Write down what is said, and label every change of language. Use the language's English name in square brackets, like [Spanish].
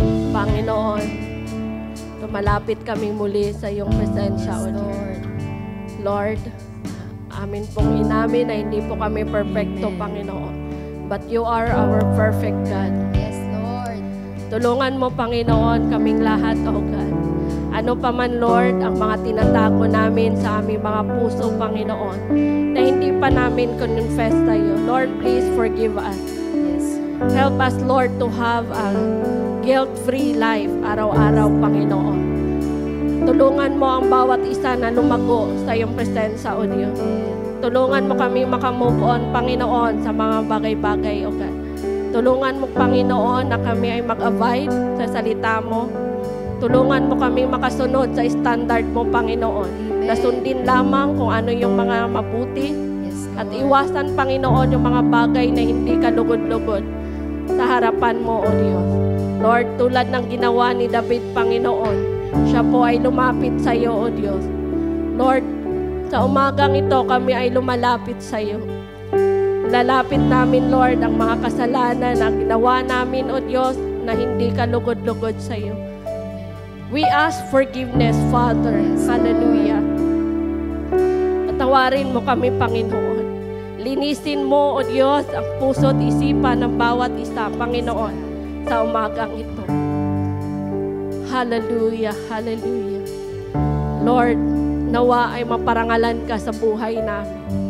[Filipino] Panginoon, tumalapit kami muli sa iyong presensya, O Lord. Lord, amin pong inamin na hindi po kami perfecto, Panginoon. [English] But you are our perfect God. Yes, Lord. [Filipino] Tulungan mo, Panginoon, kaming lahat, O God. Ano pa man, Lord, ang mga tinatago namin sa aming mga puso, Panginoon, na hindi pa namin confess sa iyo. [English] Lord, please forgive us. Yes. Help us, Lord, to have a guilt-free life [Filipino] araw-araw, [English] Panginoon. [Filipino] Tulungan mo ang bawat isa na lumago sa iyong presensya, O Diyos. Tulungan mo kami makamove on, Panginoon, sa mga bagay-bagay, O God. Tulungan mo, Panginoon, na kami ay mag-abide sa salita mo. Tulungan mo kami makasunod sa standard mo, Panginoon. Na sundin lamang kung ano yung mga mabuti. [English] Yes, [Filipino] At iwasan, Panginoon, yung mga bagay na hindi ka lugod-lugod sa harapan mo, O Diyos. Lord, tulad ng ginawa ni David, Panginoon, siya po ay lumapit sa iyo, O Diyos. Lord, sa umagang ito, kami ay lumalapit sa iyo. Lalapit namin, Lord, ang mga kasalanan na ginawa namin, O Diyos, na hindi ka lugod-lugod sa iyo. [English] We ask forgiveness, Father. [Filipino] Hallelujah. Patawarin mo kami, Panginoon. Linisin mo, O Diyos, ang puso at isipan ng bawat isa, Panginoon, sa umagang ito. Hallelujah, hallelujah. Lord, nawa ay maparangalan ka sa buhay namin.